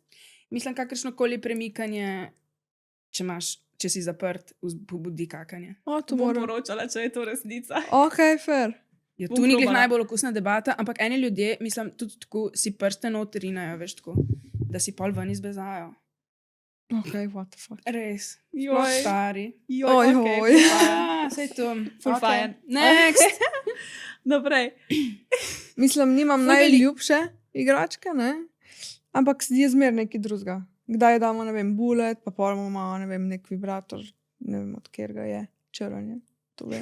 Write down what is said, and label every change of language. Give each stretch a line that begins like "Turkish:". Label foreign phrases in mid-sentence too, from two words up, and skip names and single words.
Slovenian: Mislim, kakršno koli premikanje, če si zaprt, pobudi kakanje. To Bom moram. poročala, če je to resnica.
English: Ok, fair.
Slovenian: Ja, Bom tu ni glih probala. najbolj okusna debata, ampak eni ljudje, mislim, tudi tako si prste notrinajo, veš, tako, da si pol ven izbezajo.
English: Ok, what the fuck.
Slovenian: Res. Joj. Sploh stari. Oj, okej. hoj. Sej to. Ful fajn. Next. Naprej. Mislim, nimam Ful velik- najljubše igračke, ne? Ampak je zmer nekaj drugega. Kdaj damo, ne vem, bulet, pa pol imamo, ne vem, nek vibrator, ne vem, od kjer ga je, črn je, to vem.